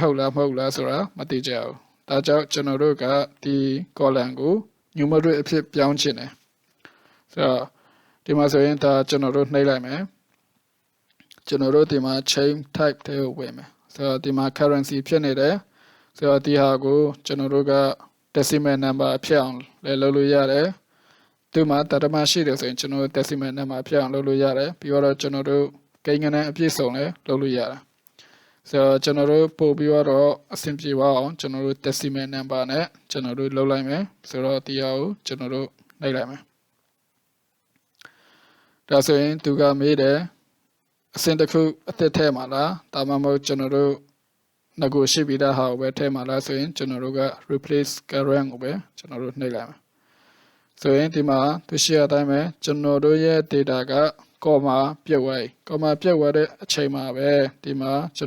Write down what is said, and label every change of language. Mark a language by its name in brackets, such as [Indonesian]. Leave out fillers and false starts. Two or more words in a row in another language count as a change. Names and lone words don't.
[Burmese] ဟုတ်လားမဟုတ်လားဆိုတာမသိကြဘူးဒါကြောင့်ကျွန်တော်တို့ကဒီ column ကို numeric အဖြစ်ပြောင်းချင်တယ်ဆိုတော့ဒီမှာဆိုရင်ဒါကျွန်တော်တို့ နှိပ်လိုက်မယ်ကျွန်တော်တို့ဒီမှာ [English] change type [Burmese] ထဲကိုဝင်မယ်ဆိုတော့ဒီမှာ currency ဖြစ်နေတယ်ဆိုတော့ဒီဟာကိုကျွန်တော်တို့က [English] decimal number [Burmese] ဖြစ်အောင်လည်းလုပ်လို့ရတယ်ဒီမှာတရမရှိတယ်ဆိုရင်ကျွန်တော်တို့ [English] decimal number [Burmese] ဖြစ်အောင်လုပ်လို့ရတယ်ပြီးတော့ကျွန်တော်တို့ကိန်းဂဏန်းအပြည့်စုံလည်းလုပ်လို့ရတယ်ဆိုတော့ကျွန်တော်တို့ပို့ပြီးတော့အဆင်ပြေပါအောင်ကျွန်တော်တို့ [English] decimal number [Burmese] နဲ့ကျွန်တော်တို့လုပ်လိုက်မယ်ဆိုတော့ဒီဟာကိုကျွန်တော်တို့နှိပ်လိုက်မယ် ဒါဆိုရင်သူကမေးတယ်အဆင့်တစ်ခုအသစ်ထဲမှာလားဒါမှမဟုတ်ကျွန်တော်တို့ငကိုရှိပြီးသားဟာကိုပဲထဲမှာလားဆိုရင်ကျွန်တော်တို့က [English] replace current [Burmese] ကိုပဲကျွန်တော်တို့နှိပ်လိုက်မယ်ဆိုရင်ဒီမှာသူရှိရတိုင်းပဲကျွန်တော်တို့ရဲ့ data က comma ပြတ်သွားပြီ comma ပြတ်သွားတဲ့အချိန်မှာပဲဒီမှာကျွန်